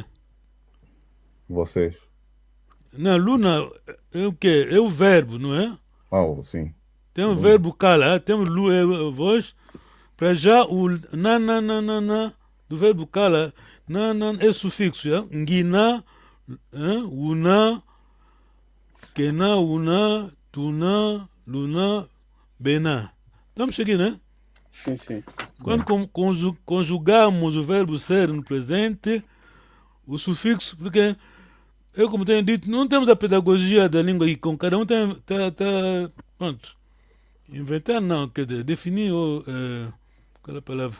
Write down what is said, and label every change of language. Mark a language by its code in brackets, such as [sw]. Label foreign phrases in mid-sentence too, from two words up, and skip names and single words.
[pt] Vocês. Não, Luna é o quê? É o verbo, não é? Sim. Tem o verbo cala, tem o Lu, é a voz. Para já, o na do verbo cala, na é sufixo, é? [kg] Ngina, una, kena, una, tuna, luna, bena. [pt] Estamos chegando, né? Sim. Quando conjugamos o verbo ser no presente, o sufixo, porque eu, como tenho dito, não temos a pedagogia da língua aqui, com cada um pronto. Inventar não, quer dizer, definir qual é a palavra?